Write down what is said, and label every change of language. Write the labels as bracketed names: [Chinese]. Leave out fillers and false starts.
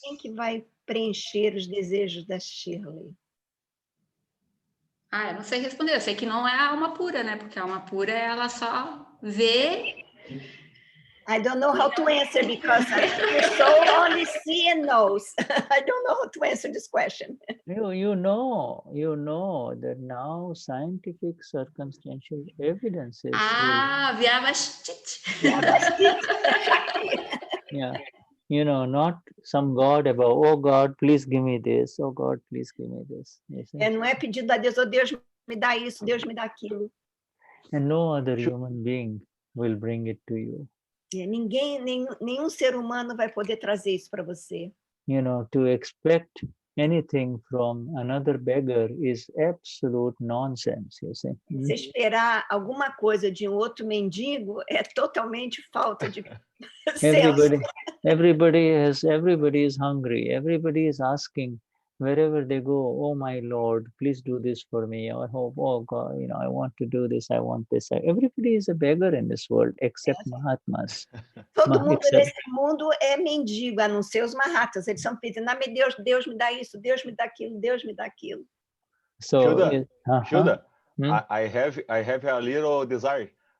[Portuguese] Quem que vai preencher os desejos da Shirley? Eu não sei responder. Eu sei que não é a alma pura, né? Porque a alma pura, ela só vê... [English] I don't know how to answer because your soul only sees and knows. I don't know how to answer this question. You know that now scientific circumstantial evidences. [Gujarati] Vyavashtit. [English] Yeah. Not some God above. Oh God, please give me this. Oh God, please give me this. [Portuguese] Não é pedido a Deus, oh Deus me dá isso, Deus me dá aquilo. [English] And no other human being will bring it to you. [Portuguese] Nenhum ser humano vai poder trazer isso para você. [English] you know, to expect anything from another beggar is absolute nonsense, you see. [Portuguese] Se esperar alguma coisa de outro mendigo é totalmente falta de senso. [English] Everybody is hungry. Everybody is asking wherever they go, oh my Lord, please do this for me. I hope, oh God, you know, I want to do this, I want this. Everybody is a beggar in this world except Mahatmas. [Portuguese] Todo mundo nesse mundo é mendigo, a não ser os Mahatas. Eles são pedindo, ah, meu Deus, Deus me dá isso, Deus me dá aquilo, Deus me dá aquilo. [English] So, Shuddha, I have a little desire.